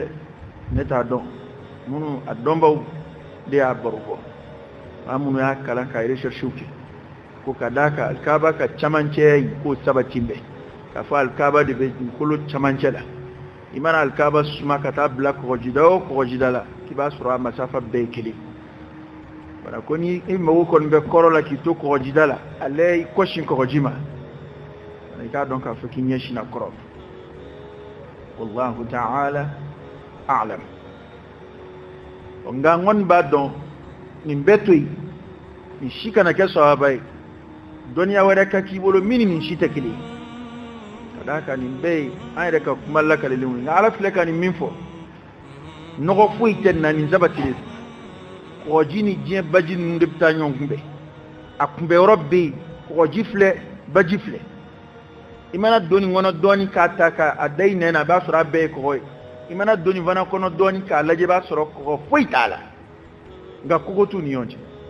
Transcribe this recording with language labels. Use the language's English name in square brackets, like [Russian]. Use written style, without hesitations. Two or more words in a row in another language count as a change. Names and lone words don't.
[Bambara] dɛ ne t'a dɔn minnu a dɔnbaw de y'a baro bɔ maa minnu y'a kalan ka recherchew kɛ ko ka d'a kan alikaba ka camancɛ in k'o sabati bɛ k'a fɔ alikaba de bɛ dugukolo camancɛ la i mana alikaba suma ka taa bila kɔgɔjida o kɔgɔjida la k'i b'a sɔrɔ a masafa bɛɛ ye kelen voilà ko ni i mago kɔni bɛ kɔrɔ la k'i to kɔgɔjida la ale i kɔsin kɔgɔji ma i k'a dɔn k'a fɔ k'i ɲɛsin a kɔrɔ [Arabic] والله تعالى أعلم [Bambara] nka n kɔni b'a dɔn nin bɛɛ to yen nin si kana kɛ sahaba ye dɔnniya wɛrɛ ka k'i bolo min ni nin si tɛ kelen ka d'a kan nin bɛɛ ye an yɛrɛ ka kuma lakalenw ye nka ala filɛ ka nin min fɔ nɔgɔ foyi tɛ na nin sabatilen kɔgɔji ni diɲɛ baji ninnu de bɛ taa ɲɔgɔn kunbɛn a kunbɛyɔrɔ bɛ yen kɔgɔji filɛ baji filɛ i mana don nin kɔnɔ dɔɔnin k'a ta k'a da i nɛn na a b'a sɔrɔ a bɛɛ ye kɔgɔ ye i mana don nin fana kɔnɔ dɔɔnin k'a lajɛ i b'a sɔrɔ kɔgɔ foyi t'a la nka kogo t'u ni ɲɔgɔn cɛ